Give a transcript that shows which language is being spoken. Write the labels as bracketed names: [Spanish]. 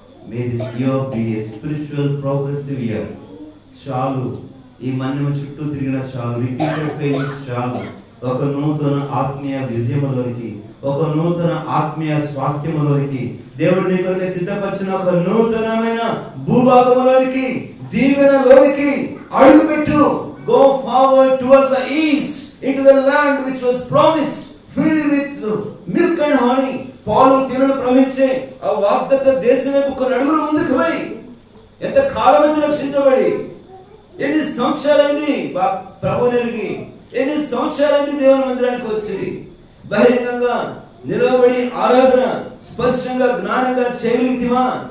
[English] May this year be a spiritual progressive year. [Telugu] చాలు, ఈ మన్యం చుట్టూ తిరిగిన చాలు, [English] repeated failures [Telugu] చాలు. ఒక నూతన ఆత్మీయ విజయములోనికి, ఒక నూతన ఆత్మీయ స్వాస్థ్యములోనికి, దేవుడు నీ కొరకు సిద్ధపరిచిన ఒక నూతనమైన భూభాగంలోనికి, దీవెనలోనికి అడుగుపెట్టు. [English] Go forward towards the east into the land which was promised, filled with milk and honey. [Telugu] పాలు తేనెలు ప్రవహించే ఆ వాగ్దత్త దేశం వైపు కొన్ని అడుగులు ముందుకు పోయి. ఎంత కాలమైంది రక్షించబడి, ఎన్ని సంవత్సరాలైంది ప్రభు నెరిగి, ఎన్ని సంవత్సరాలైంది దేవుని మందిరానికి వచ్చి బహిరంగంగా నిలబడి ఆరాధన స్పష్టంగా జ్ఞానంగా చేయగలిగితివా?